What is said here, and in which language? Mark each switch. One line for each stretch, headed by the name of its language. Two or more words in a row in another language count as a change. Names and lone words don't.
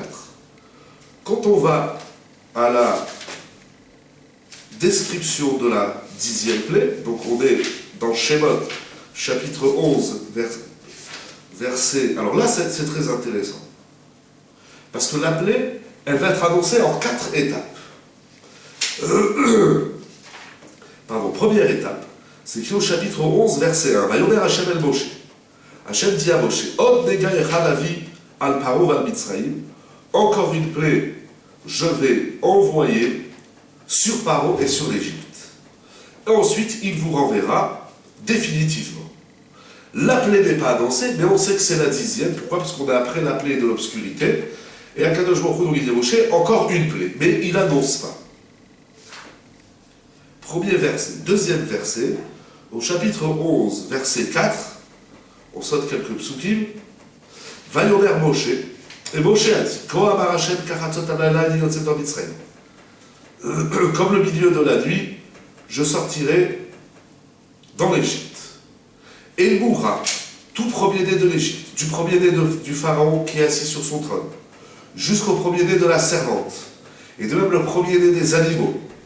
French: Quand on va à la description de la 10e plaie, donc on est dans Shemot, chapitre 11, verset... Alors là, c'est très intéressant. Parce que la plaie, elle va être annoncée en 4 étapes. Pardon, première étape, c'est écrit au chapitre 11, verset 1.
Hebrew: ויאמר ה' אל משה. Hashem
French: dit à
Hebrew: Moshe, עוד נגע אחד אביא על פרעה על מצרים.
French: Encore une plaie, je vais envoyer sur Paro et sur l'Égypte. Et ensuite, il vous renverra définitivement. La plaie n'est pas annoncée, mais on sait que c'est la 10e. Pourquoi? Parce qu'on est après la plaie de l'obscurité. Et à Kadosh Baruch Hu, donc il dit Moshe, encore une plaie. Mais il n'annonce pas. Premier verset. Deuxième verset, au chapitre 11, verset 4, on saute quelques psukim.
Hebrew: ויאמר משה.
French: Et Moshe a dit, comme le milieu de la nuit, je sortirai dans l'Égypte. Et il mourra, tout premier-né de l'Égypte, du premier-né du pharaon qui est assis sur son trône, jusqu'au premier-né de la servante, et de même le premier-né des animaux.